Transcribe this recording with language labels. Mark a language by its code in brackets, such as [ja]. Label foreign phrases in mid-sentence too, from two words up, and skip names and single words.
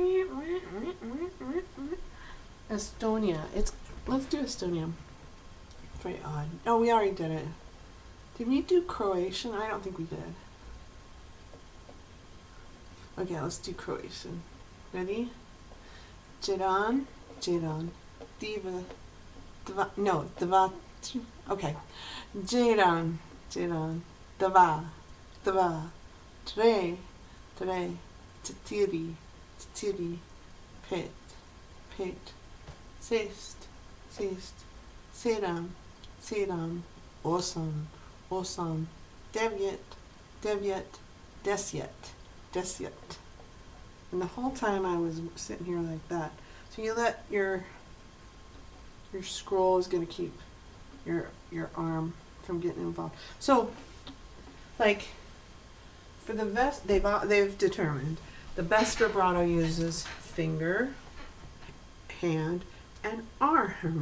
[en] Estonia. Let's do Estonia. It's very odd. Oh, we already did it. Did we do Croatian? I don't think we did. Okay, let's do Croatian. Ready? [hr] Jedan, diva, dva, okay. Jedan, dva, tre, četiri, pet, šest, sedam, osam, devet, deset. [en] And the whole time I was sitting here like that. So you let your scroll is going to keep your arm from getting involved. So, like, for the best, they've determined the best vibrato uses finger, hand, and arm.